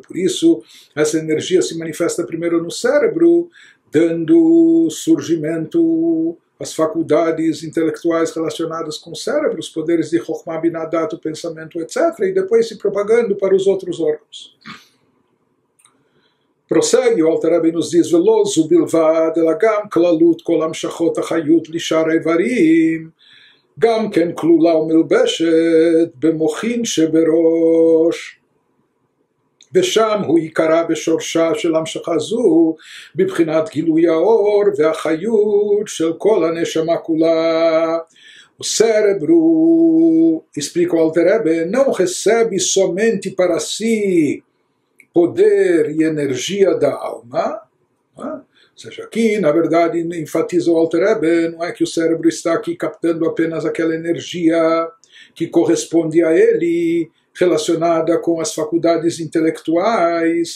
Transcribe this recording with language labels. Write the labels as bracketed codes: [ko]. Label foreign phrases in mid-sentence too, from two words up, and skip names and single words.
[pt] Por isso, essa energia se manifesta primeiro no cérebro, dando surgimento às faculdades intelectuais relacionadas com o cérebro, os poderes de Chokhmah, Binah, Dat, o pensamento, etc., e depois se propagando para os outros órgãos. Prossegue, o Alter Rebbe nos diz, [he] ולא זו בלבד, אלא גם כללות כל המשכות החיות לשאר אברים, גם כן כלולה ומלובשת במוחין שבראש. ושם הוא יקרא בשורשה של המשכה זו, בבחינת גילוי האור והחיות של כל הנשמה כולה. [pt] O cérebro, explica o Alter Rebbe, não recebe somente para si poder e energia da alma, ou seja, aqui, na verdade, enfatiza o Alter Rebbe, não é que o cérebro está aqui captando apenas aquela energia que corresponde a ele, relacionada com as faculdades intelectuais.